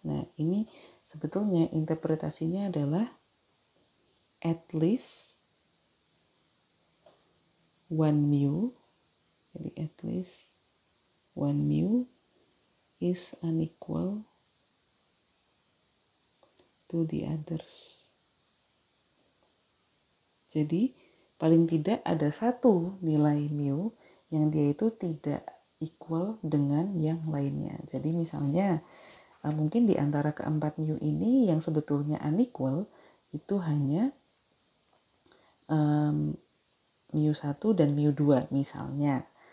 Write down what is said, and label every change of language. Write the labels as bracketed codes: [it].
[id] Nah, ini sebetulnya interpretasinya adalah [en] at least 1 mu. Jadi at least 1 mu is unequal to the others. [id] Jadi paling tidak ada satu nilai mu yang dia itu tidak equal dengan yang lainnya. Jadi misalnya mungkin di antara keempat mu ini yang sebetulnya unequal itu hanya mu1 dan mu2 misalnya.